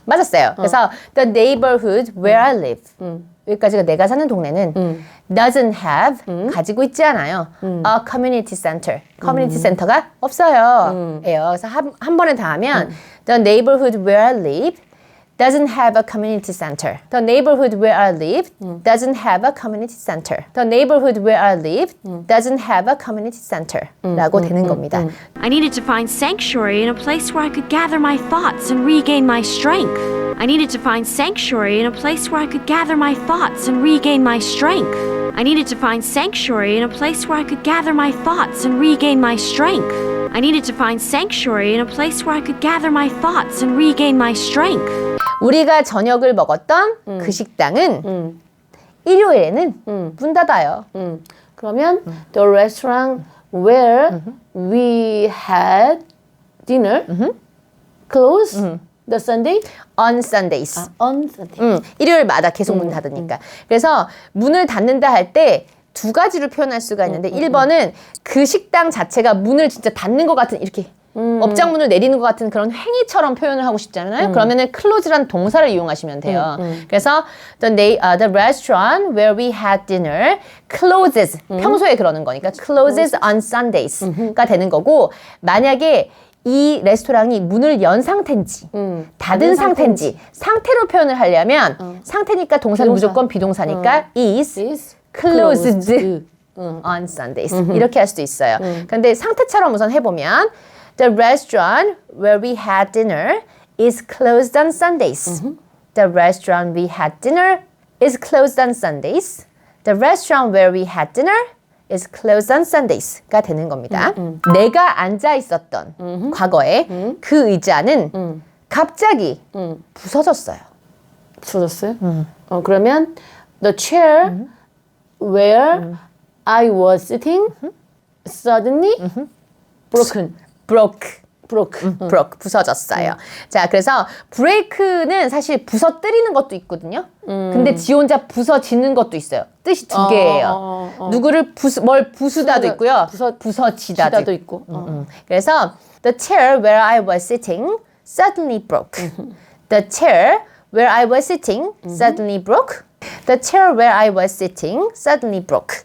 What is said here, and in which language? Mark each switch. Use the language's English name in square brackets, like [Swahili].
[Korean] 맞았어요. 그래서 the neighborhood where I live 여기까지가 내가 사는 동네는 doesn't have 가지고 있지 않아요. [English] a community center. [Korean] 커뮤니티 센터가 없어요. 예요. [English] 그래서 한 번에 다 하면 the neighborhood where I live doesn't have a community center. The neighborhood where I live doesn't have a community center. The neighborhood where I live doesn't have a community center. [Korean] 라고 되는 겁니다. [English] I needed to find sanctuary in a place where I could gather my thoughts and regain my strength. I needed to find sanctuary in a place where I could gather my thoughts and regain my strength. I needed to find sanctuary in a place where I could gather my thoughts and regain my strength. I needed to find sanctuary in a place where I could gather my thoughts and regain my strength. [Korean] 우리가 저녁을 먹었던 그 식당은 일요일에는 문 닫아요. [English] 그러면 the restaurant where we had dinner close the Sunday On Sundays. on Sunday. [Korean] 일요일마다 계속 문 닫으니까. 그래서 문을 닫는다 할 때 두 가지로 표현할 수가 있는데 1번은 그 식당 자체가 문을 진짜 닫는 것 같은 이렇게 업장문을 내리는 것 같은 그런 행위처럼 표현을 하고 싶잖아요. 그러면은 close란 동사를 이용하시면 돼요. [English] 그래서 the restaurant where we had dinner closes. [Korean] 평소에 그러는 거니까 closes on Sundays 가 되는 거고 만약에 이 레스토랑이 문을 연 상태인지 닫은 상태인지 상태로 표현을 하려면 상태니까 동사는 무조건 비동사니까 is closed on Sundays 이렇게 할 수도 있어요. [English] 근데 상태처럼 우선 해보면 The restaurant where we had dinner is closed on Sundays. The restaurant we had dinner is closed on Sundays. The restaurant where we had dinner is closed on Sundays가 되는 겁니다. [Korean] 내가 앉아 있었던 과거에 그 의자는 갑자기 부서졌어요. 부서졌어요? [English] 그러면 the chair where I was sitting suddenly broke. [Korean] 부서졌어요. 자, 그래서 break는 사실 부서뜨리는 것도 있거든요. 근데 지 혼자 부서지는 것도 있어요. 뜻이 두 개예요. 누구를 뭘 부수다도 있고요. 부서지다도 있고. [English] 그래서 the chair where I was sitting suddenly broke. The chair where I was sitting suddenly broke. The chair where I was sitting suddenly broke.